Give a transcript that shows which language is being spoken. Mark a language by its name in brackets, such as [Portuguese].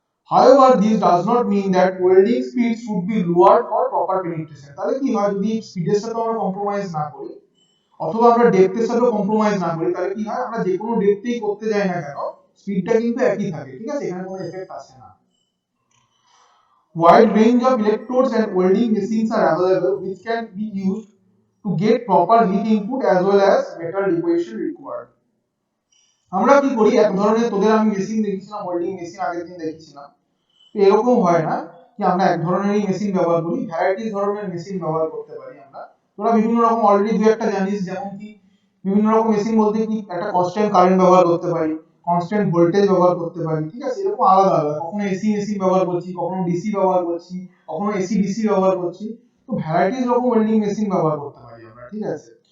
[English] However, this does not mean that welding speed should be lowered for proper penetration, [Bangla] তাহলে কি হয়, যদি স্পিডের সাথে আমরা কম্প্রোমাইজ না করি অথবা আমরা ডেপথের সাথে কম্প্রোমাইজ না করি, তাহলে কি হয়, আমরা যে কোনো ডেপথেই করতে যাই না কেন স্পিডটা কিন্তু একই থাকে, ঠিক আছে, এখানে কোনো এফেক্ট আসে না। [English] Wide range of electrodes and welding machines are available which can be used to get proper heat input as well as metal deposition required. [Bangla] আমরা কি করি, এক ধরনের তোদের আমি মেশিন দেখেছিলাম, ওয়েল্ডিং মেশিন আগের দিন দেখেছিলাম, তো এরকম হয় না যে আমরা এক ধরনেরই মেশিন ব্যবহার করি, ভ্যারাইটিস ধরনের মেশিন ব্যবহার করতে পারি আমরা। তোরা বিভিন্ন রকম অলরেডি দু একটা জানিস, যেমন কি বিভিন্ন রকম মেশিন বলতে কি একটা কনস্ট্যান্ট কারেন্ট ব্যবহার করতে পারি, কনস্ট্যান্ট ভোল্টেজ ব্যবহার করতে পারি, ঠিক আছে, এরকম আলাদা আলাদা, কখনো এসি মেশিন ব্যবহার করছি, কখনো ডিসি ব্যবহার করছি, কখনো এসি ডিসি ব্যবহার করছি, তো ভ্যারাইটিস রকম ওয়েল্ডিং মেশিন ব্যবহার করতে পারি আমরা, ঠিক আছে।